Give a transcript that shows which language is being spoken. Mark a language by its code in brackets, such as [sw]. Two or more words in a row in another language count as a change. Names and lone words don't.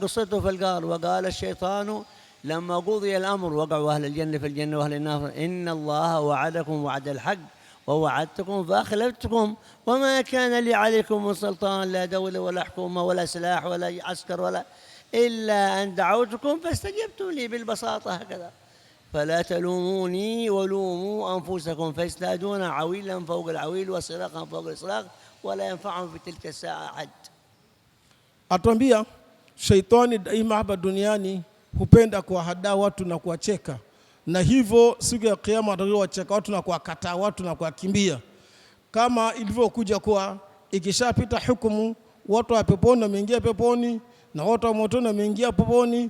[ar] قصته في الغار، وقال الشيطان لما قضي الأمر وقعوا أهل الجنة في الجنة وأهل النار إن الله وعدكم وعد الحق ووعدتكم فأخلفتكم وما كان لي عليكم من سلطان، لا دولة ولا حكومة ولا سلاح ولا عسكر ولا إلا أن دعوتكم فاستجبتم لي بالبساطة هكذا، فلا تلوموني ولوموا أنفسكم فيزدادون عويلا فوق العويل وصراخا فوق الصراخ ولا ينفعهم في تلك الساعة أحد. [sw] Atuambia Sheitani daima hapa duniani hupenda kuwahadaa watu na kuwacheka, na hivyo siku ya kiyama atawacheka watu na kuwakataa watu na kuwakimbia, kama ilivyokuja kwa ikishapita hukumu, watu wa peponi wameingia peponi na watu wa motoni wameingia peponi.